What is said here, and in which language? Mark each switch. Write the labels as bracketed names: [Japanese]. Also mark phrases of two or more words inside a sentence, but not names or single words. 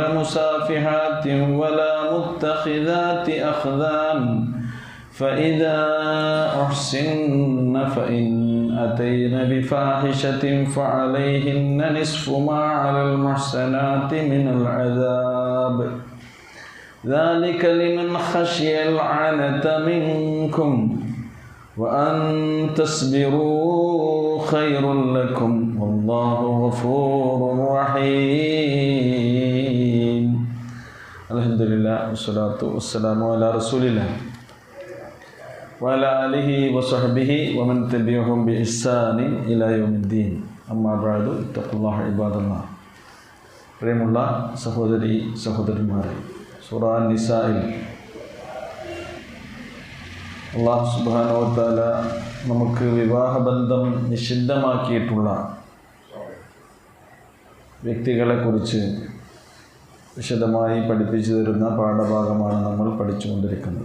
[Arabic] مسافحات ولا متخذات أخذان فإذا أحسن فإن أتين بفاحشة فعليهن نصف ما على المحسنات من العذاب ذلك لمن خشي العنة منكم وأن تصبروا خير لكم والله غفور رحيم الحمد لله والصلاة والسلام على رسول الله وعلى آله وصحبه ومن تبعهم بإحسان إلى يوم الدين أما بعد اتقوا الله عباد الله [Malayalam] പ്രിയമുള്ള സഹോദരി സഹോദരന്മാരെ, സൂറ നിസായിൽ [Arabic] الله سبحانه وتعالى [Malayalam] നമുക്ക് വിവാഹബന്ധം നിഷിദ്ധമാക്കിയിട്ടുള്ള വ്യക്തികളെക്കുറിച്ച് വിശദമായി പഠിപ്പിച്ചു തരുന്ന പാഠഭാഗമാണ് നമ്മൾ പഠിച്ചുകൊണ്ടിരിക്കുന്നത്.